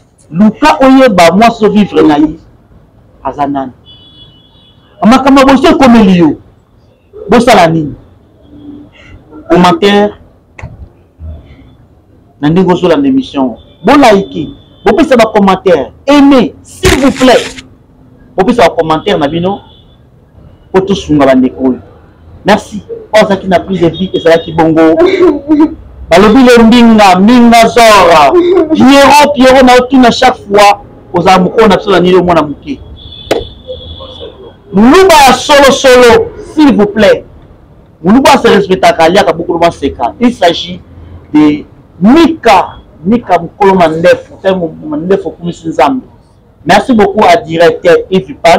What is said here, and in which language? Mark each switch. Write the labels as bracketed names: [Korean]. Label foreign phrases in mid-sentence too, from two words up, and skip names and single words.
[Lingala] Luka oyeba mwasi ozovivre na ye, aza nani? Makambo ya boye so ekomeli yo, bosala nini? Commentaire, na ndenge ozolanda émission, bolaike, bopesa ba commentaire, [French] aimez, s'il vous plaît. [Lingala] Bopesa ba commentaire na bino, po tosunga bandeko oyo. Merci. Oyo azalaki na [French] prise de vie, [Lingala] ezalaki bongo. Balobi le Mbinga, Mbinga Zora. Pierrot, Pierrot, na otuna chaque fois, ozala moko na biso na nini omona moke. Muluba ya solo solo, [French] s'il vous plaît. [Lingala] Muluba se respectaka, aliaka [French] beaucoup de [Lingala] seka. [French] Il s'agit de Mika, Mika Mukolo Mandefu, c'est Mandefu Kumisi Nzambe. Merci beaucoup à directeur Yves Pan.